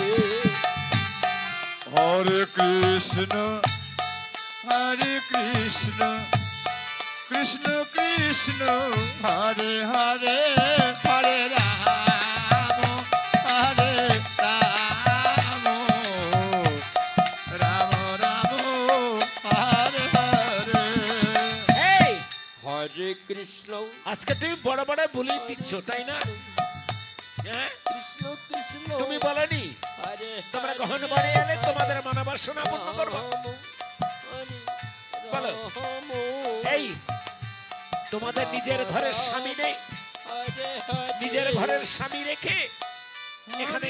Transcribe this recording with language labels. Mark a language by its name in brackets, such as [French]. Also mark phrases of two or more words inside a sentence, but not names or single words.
[Sanskrit] হরে কৃষ্ণ হরে কৃষ্ণ কৃষ্ণ কৃষ্ণ হরে হরে হরে রাম হরে রাম রাম রাম হরে হরে [Bangla] এই [Sanskrit] हरे कृष्ण, [Bangla] আজকে তুমি বড় বড় বলি দিচ্ছ তাই না? হ্যাঁ? [Sanskrit] कृष्ण कृष्ण, [Bangla] তুমি বলনি [Sanskrit] Hare [Bangla] তোমরা কখন বাড়ি এলে তোমাদের মনোবাসনা পূর্ণ করবো? বলো। এই তোমাদের নিজের ঘরের স্বামী নেই, নিজের ঘরের স্বামী রেখে এখানে